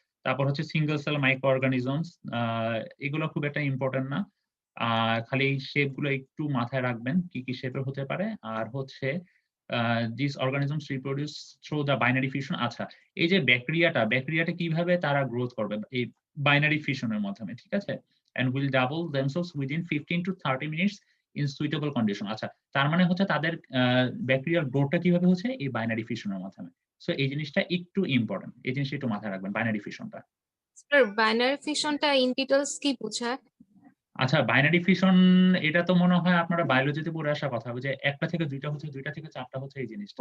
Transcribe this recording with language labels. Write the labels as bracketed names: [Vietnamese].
[Bangla] তারপর হচ্ছে single cell micro organisms, এগুলো খুব একটা ইম্পর্টেন্ট না। খালি এই শেপ গুলো একটু মাথায় রাখবেন কি শেপের হতে পারে। আর হচ্ছে [English] This organisms reproduce through the binary fusion. [Bangla] আচ্ছা, এই যে ব্যাকটেরিয়াটা কিভাবে তারা গ্রোথ করবে? এই বাইনারি ফিউশনের মাধ্যমে। ঠিক আছে? [English] and will double themselves within 15 to 30 minutes in suitable condition. [Bangla] আচ্ছা, তার মানে হচ্ছে তাদের ব্যাকটেরিয়ার গ্রোথটা কিভাবে হচ্ছে? এই বাইনারি ফিউশনের মাধ্যমে। সো এই জিনিসটা একটু ইম্পর্টেন্ট। এই জিনিসটা একটু মাথায় রাখবেন, binary ফিউশনটা। Sir binary ফিশনটা in details কি বোঝায়? আচ্ছা, বাইনারি ফিশন এটা তো মনে হয় আপনারা বায়োলজিতে পড়ে আসা কথা হবে যে একটা থেকে দুইটা হচ্ছে, দুইটা থেকে চারটা হচ্ছে এই জিনিসটা।